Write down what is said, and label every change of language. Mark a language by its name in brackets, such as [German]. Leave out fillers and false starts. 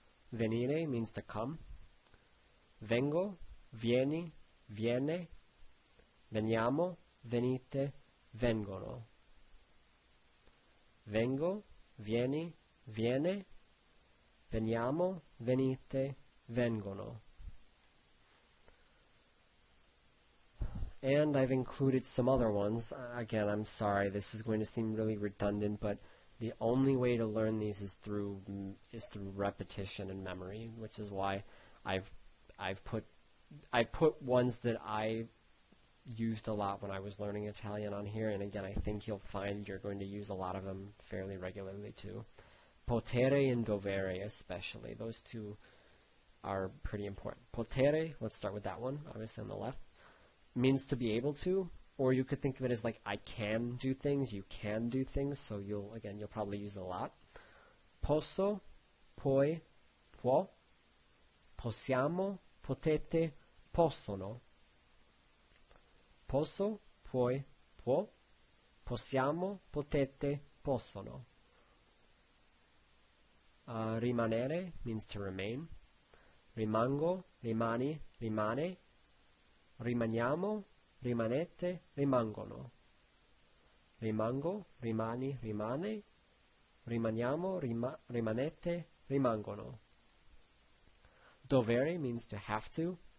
[Italian] Venire [English] means to come. [Italian] Vengo, vieni, viene. Veniamo, venite, vengono. Vengo, vieni, viene. Veniamo, venite, vengono. [English] And I've included some other ones. Again, I'm sorry, this is going to seem really redundant, but the only way to learn these is through repetition and memory, which is why I've put ones that I used a lot when I was learning Italian on here, and again, I think you'll find you're going to use a lot of them fairly regularly too. Potere and dovere especially. Those two are pretty important. Potere, let's start with that one, obviously on the left, means to be able to, or you could think of it as like I can do things, you can do things, so you'll probably use it a lot. [Italian] Posso, puoi, può. Possiamo, potete, possono. Posso, puoi, può. Possiamo, potete, possono. [English] Rimanere means to remain. [Italian] Rimango, rimani, rimane. Rimaniamo, rimanete, rimangono. Rimango, rimani, rimane. Rimaniamo, rimanete, rimangono. Dovere [English] means to have to.